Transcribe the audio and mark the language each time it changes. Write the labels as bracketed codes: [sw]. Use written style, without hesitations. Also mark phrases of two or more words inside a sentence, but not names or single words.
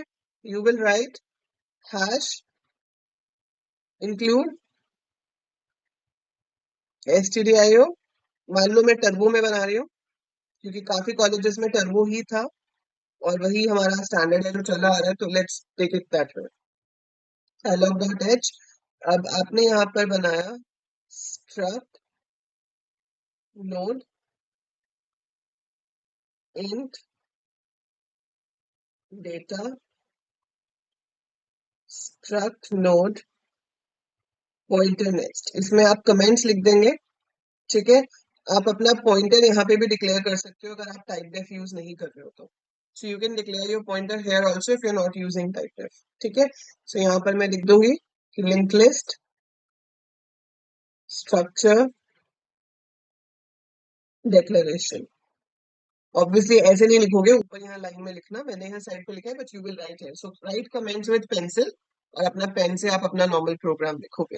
[en] you will write hash include stdio। [hi] मान लो मैं टर्बो में बना रही हूँ, क्योंकि काफी कॉलेजेस में टर्बो ही था और वही हमारा स्टैंडर्ड है जो चला आ रहा है, तो [en] let's take it that way. dialog.h। [hi] अब आपने यहाँ पर बनाया [en] struct node int data struct node pointer next, [hi] इसमें आप कमेंट्स लिख देंगे। ठीक है, आप अपना पॉइंटर यहाँ पे भी डिक्लेयर कर सकते हो अगर आप [en] type def use [hi] नहीं कर रहे हो तो। [en] so you can declare your pointer here also if you are not using type def. [hi] ठीक है, सो यहाँ पर मैं लिख दूंगी कि [en] link list structure declaration. [hi] ऑब्वियसली ऐसे नहीं लिखोगे, ऊपर यहाँ लाइन में लिखना, मैंने यहाँ साइड पे लिखा है, [en] but you will write here. so write comments with pencil, [hi] और अपना पेन से आप अपना नॉर्मल प्रोग्राम लिखोगे।